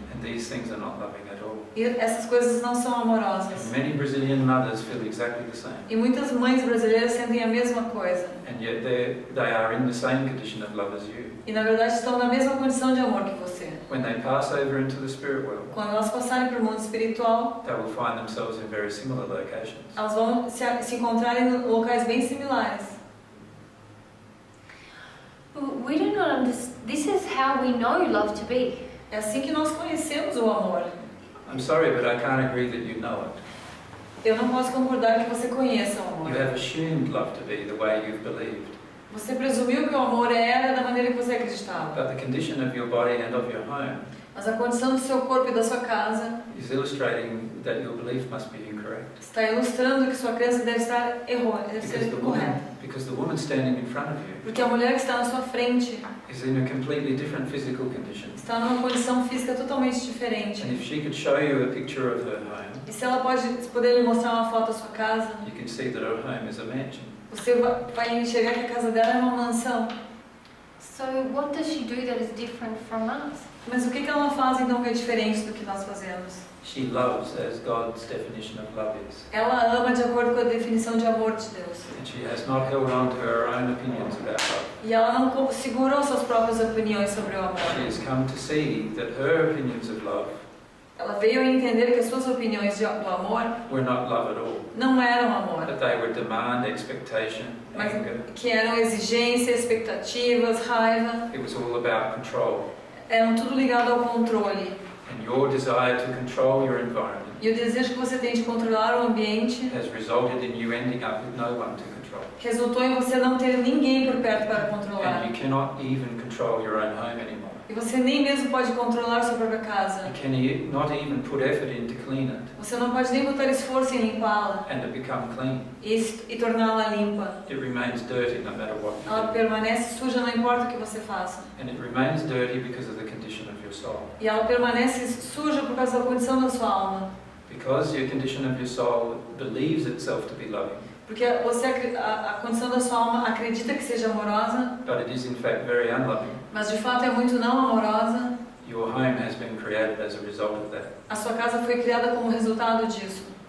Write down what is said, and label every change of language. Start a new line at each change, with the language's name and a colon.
English: And these things are not loving at all.
Portuguese: E essas coisas não são
English: And
Portuguese: amorosas.
English: many Brazilian mothers feel exactly the same.
Portuguese: E muitas mães brasileiras sentem a mesma coisa.
English: And yet they are in the same condition of love as you.
Portuguese: E na verdade estão na mesma condição de amor que você.
English: When they pass over into the spirit world,
Portuguese: Quando elas passarem para o mundo espiritual,
English: they will find themselves in very similar locations.
Portuguese: elas vão se encontrar em locais bem similares.
English: We do not understand. This is how we know love to be.
Portuguese: É assim que nós conhecemos o amor.
English: I'm sorry, but I can't agree that you know it.
Portuguese: Eu não posso concordar que você conheça o
English: You
Portuguese: amor.
English: have assumed love to be the way you've believed.
Portuguese: Você presumiu que o amor era da maneira que você acreditava.
English: But the condition of your body and of your home
Portuguese: Mas a condição do seu corpo e da sua casa
English: is illustrating that your belief must be incorrect.
Portuguese: está ilustrando que sua crença deve estar errônea, deve ser correta.
English: Because the woman standing in front of you
Portuguese: Porque a mulher que está na sua frente
English: is in a completely different physical condition.
Portuguese: está numa condição física totalmente diferente.
English: And if she could show you a picture of her home,
Portuguese: E se ela poder lhe mostrar uma foto da sua casa,
English: you can see that her home is a mansion.
Portuguese: você vai enxergar que a casa dela é uma mansão.
English: So what does she do that is different from us?
Portuguese: Mas o que ela faz então que é diferente do que nós fazemos?
English: She loves as God's definition of love is.
Portuguese: Ela ama de acordo com a definição de amor de Deus.
English: And she has not held on to her own opinions about love.
Portuguese: E ela não segurou suas próprias opiniões sobre o amor.
English: She has come to see that her opinions of love
Portuguese: Ela veio a entender que as suas opiniões do amor
English: were not love at all.
Portuguese: não eram amor,
English: That they were demand, expectation,
Portuguese: mas
English: anger.
Portuguese: que eram exigência, expectativas, raiva.
English: It was all about control.
Portuguese: Eram tudo ligado ao controle.
English: And your desire to control your environment
Portuguese: E o desejo que você tem de controlar o ambiente
English: has resulted in you ending up with no one to control.
Portuguese: resultou em você não ter ninguém por perto para controlar.
English: And you cannot even control your own home anymore.
Portuguese: E você nem mesmo pode controlar sua própria casa.
English: You cannot even put effort in to clean it
Portuguese: Você não pode nem botar esforço em limpá-la
English: and to become clean.
Portuguese: e torná-la limpa.
English: It remains dirty no matter what you
Portuguese: Ela
English: do.
Portuguese: permanece suja, não importa o que você faça.
English: And it remains dirty because of the condition of your soul.
Portuguese: E ela permanece suja por causa da condição da sua alma.
English: Because your condition of your soul believes itself to be loving,
Portuguese: Porque a condição da sua alma acredita que seja amorosa,
English: but it is in fact very unloving.
Portuguese: mas de fato é muito não amorosa.
English: Your home has been created as a result of that.
Portuguese: A sua casa foi criada como resultado disso.